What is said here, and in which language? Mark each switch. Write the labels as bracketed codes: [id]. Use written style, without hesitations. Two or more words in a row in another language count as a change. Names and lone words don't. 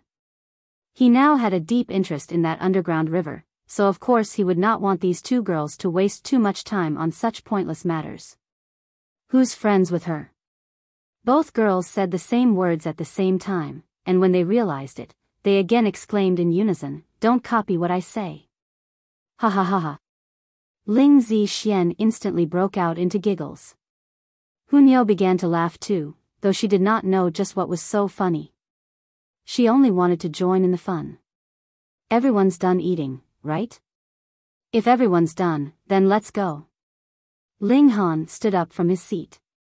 [en] He now had a deep interest in that underground river, so of course he would not want these two girls to waste too much time on such pointless matters. Who's friends with her? Both girls said the same words at the same time, and when they realized it, they again exclaimed in unison, "Don't copy what I say." Ha ha ha ha. Ling Zixian instantly broke out into giggles. Hunyao began to laugh too, though she did not know just what was so funny. She only wanted to join in the fun. Everyone's done eating, right? If everyone's done, then let's go. Ling Han stood up from his seat.